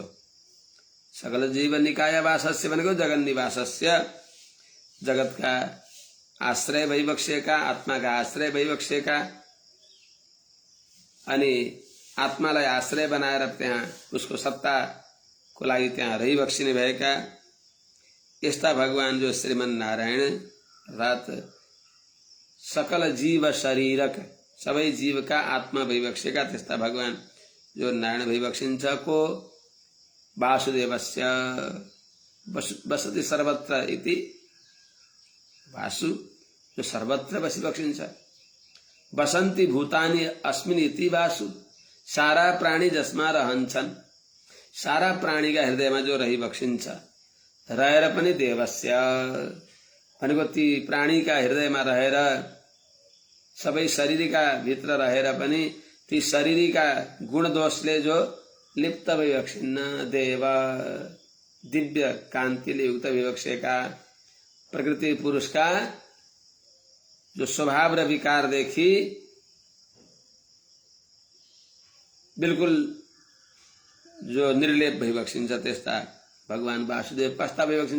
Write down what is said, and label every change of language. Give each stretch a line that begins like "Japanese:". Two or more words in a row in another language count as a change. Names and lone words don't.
Sanskrit: सकल जीव निकाय वासस्य
Nepali: भनेको
Sanskrit: जगन निवासस्य,
Nepali: जगतका आश्रय भइबक्सेका, आत्माका आश्रय भइबक्सेका, अनि आत्मालाई आश्रय बनाएर त्यहाँ उसको सत्ताको लागि त्यहाँ रहिबक्सिने भएका यस्ता भगवान जो श्रीमन नारायण अर्थात
Sanskrit: सकल जीव शरीरक,
Nepali: सबै जीवका आत्मा भइबक्सेका त्यस्ता भगवान जो नारायण भइबक्सिन्छ को
Sanskrit: वासुदेवस्य बसति सर्वत्र इति,
Nepali: वासु जो सर्वत्र बसिबक्सिन्छ,
Sanskrit: बसन्ति भूतानि अस्मिन् इति वासु,
Nepali: सारा प्राणी जसमा रहन्छन्, सारा प्राणीका हृदयमा जो रहिबक्सिन्छ, रहेर पनि देवस्य भनेको ती प्राणीका हृदयमा रहेर, सबै शरीरका भित्र रहेर पनि ती शरीरका गुण दोषले जो लिप्त भइबक्सिन्न, देव दिव्य कान्तिले युक्त भइबक्सेका, प्रकृति पुरुषका जो स्वभाव र विकारदेखि बिल्कुल जो निर्लेप भइबक्सिन्छ त्यस्ता भगवान वासुदेव कस्ता भइबक्सिन्छ?